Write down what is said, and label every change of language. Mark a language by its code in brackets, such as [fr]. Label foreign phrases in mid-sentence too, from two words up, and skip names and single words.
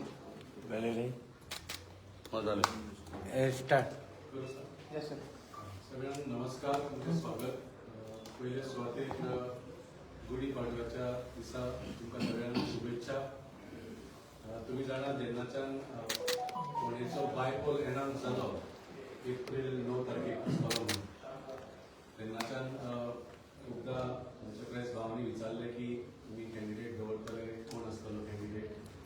[mr] झालेले [en] Start. Yes sir. [kok] सगळ्यांना नमस्कार, तुमचे स्वागत. पहिले सुवातेक गुढीपाडव्याच्या दिसा तुमकां सगळ्यांना शुभेच्छा. तुम्ही जाणा जेन्नाच्यान फोंडेचो बायपोल एनाउन्स जालो एप्रील 9 तारखेक आसतलो म्हणून, तेन्नाच्यान खुबदां आमच्या प्रेस भावांनी विचारले की तुमी कॅन्डिडेट दवरतले, कोण आसतलो कॅन्डिडेट.